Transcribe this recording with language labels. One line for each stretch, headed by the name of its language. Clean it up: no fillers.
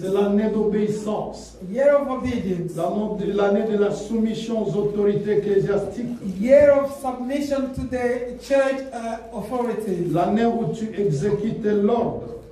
French: c'est l'année d'obéissance.
English: Year of obedience.
French: L'année de la soumission aux autorités ecclésiastiques.
English: Year of submission to the church authorities.
French: L'année où tu exécutes l'ordre.